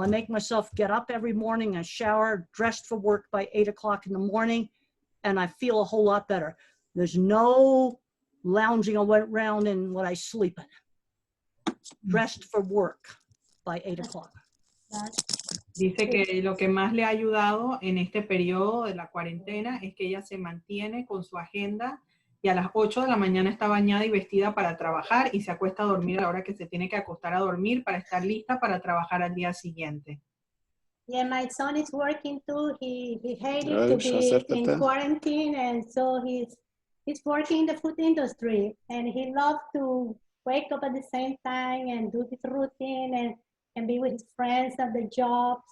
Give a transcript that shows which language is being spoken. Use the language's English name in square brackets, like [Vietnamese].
[English] I make myself get up every morning, I shower, dressed for work by 8 o'clock in the morning, and I feel a whole lot better. There's no lounging around in what I sleep in. Dressed for work by 8 o'clock. [Spanish] Dice que lo que más le ha ayudado en este periodo de la cuarentena es que ella se mantiene con su agenda y a las 8 de la mañana está bañada y vestida para trabajar y se acuesta a dormir a la hora que se tiene que acostar a dormir para estar lista para trabajar al día siguiente. [English] Yeah, my son is working too. He hated to be in quarantine, and so he's working in the food industry, and he loves to wake up at the same time and do his routine and be with his friends at the job.